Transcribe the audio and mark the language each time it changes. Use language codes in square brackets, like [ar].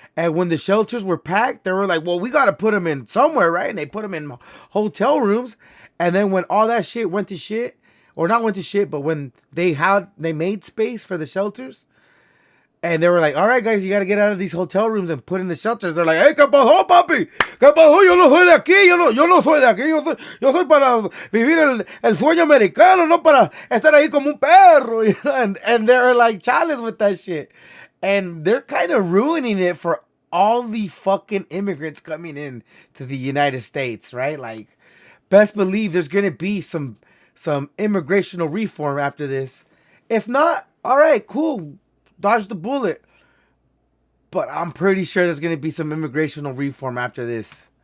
[en] And when the shelters were packed, they were like, well, we got to put them in somewhere, right? And they put them in hotel rooms. And then when all that shit went to shit, or not went to shit, but when they made space for the shelters, and they were like, all right, guys, you got to get out of these hotel rooms and put in the shelters. They're like, hey, [es] ¿qué pasó, papi? ¿Qué pasó? Yo no soy de aquí. Yo no soy de aquí. Yo soy para vivir el sueño americano, no para estar ahí como un perro. [en] You know? And they're like challenged with that shit. And they're kind of ruining it for all the fucking immigrants coming in to the United States, right? Like, best believe there's going to be some immigrational reform after this. If not, all right, cool. Dodge the bullet. But I'm pretty sure there's going to be some immigrational reform after this.